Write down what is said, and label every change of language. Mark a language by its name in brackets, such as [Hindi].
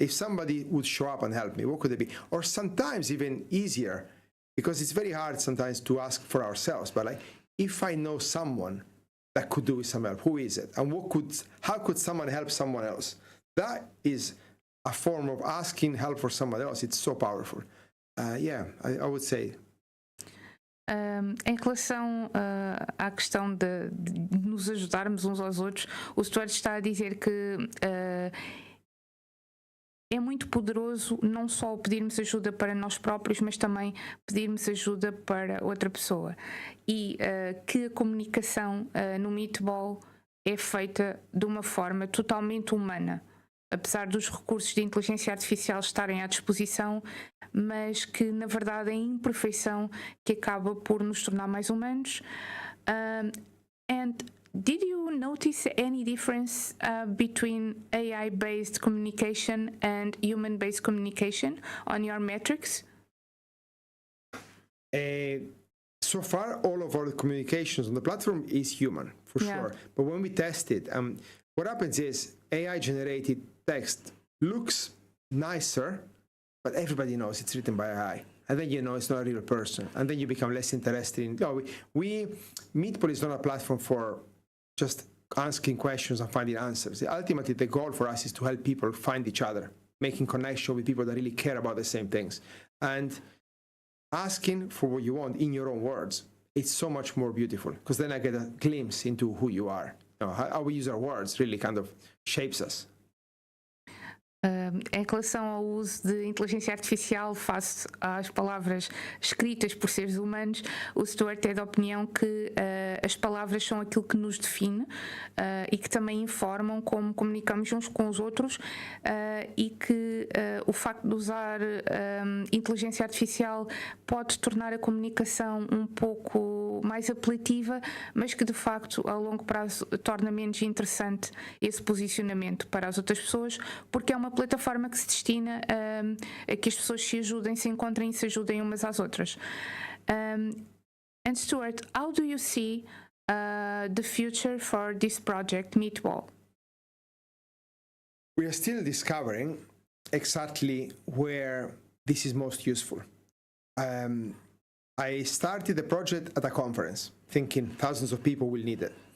[English] If somebody would show up and help me, what could it be? Or sometimes even easier, because it's very hard sometimes to ask for ourselves, but like, if I know someone that could do with some help, who is it? And how could someone help someone else? That is a form of asking help for someone else. It's so powerful. I would say. [Portuguese] Em relação à questão de nos ajudarmos uns aos outros, o Stuart está a dizer que é muito poderoso não só pedirmos ajuda para nós próprios, mas também pedirmos ajuda para outra pessoa. E que a comunicação no Meatball é feita de uma forma totalmente humana, apesar dos recursos de inteligência artificial estarem à disposição, mas que na verdade é a imperfeição que acaba por nos tornar mais humanos. [English] And did you notice any difference between AI-based communication and human-based communication on your metrics? So far, all of our communications on the platform is human, for sure. But when we test it, what happens is AI-generated text looks nicer, but everybody knows it's written by AI. And then you know it's not a real person. And then you become less interested in... Meatball is not a platform for just asking questions and finding answers. Ultimately, the goal for us is to help people find each other, making connection with people that really care about the same things. And asking for what you want in your own words, it's so much more beautiful, because then I get a glimpse into who you are. How we use our words really kind of shapes us. [Portuguese] Em relação ao uso de inteligência artificial face às palavras escritas por seres humanos, o Stuart é da opinião que as palavras são aquilo que nos define e que também informam como comunicamos uns com os outros, e que o facto de usar inteligência artificial pode tornar a comunicação um pouco mais apelativa, mas que de facto a longo prazo torna menos interessante esse posicionamento para as outras pessoas, porque é uma plataforma que se destina a que as pessoas se ajudem, se encontrem e se ajudem umas às outras. [English] And Stuart, how do you see the future for this project, Meatball? We are still discovering exactly where this is most useful. I started the project at a conference, thinking thousands of people will need it.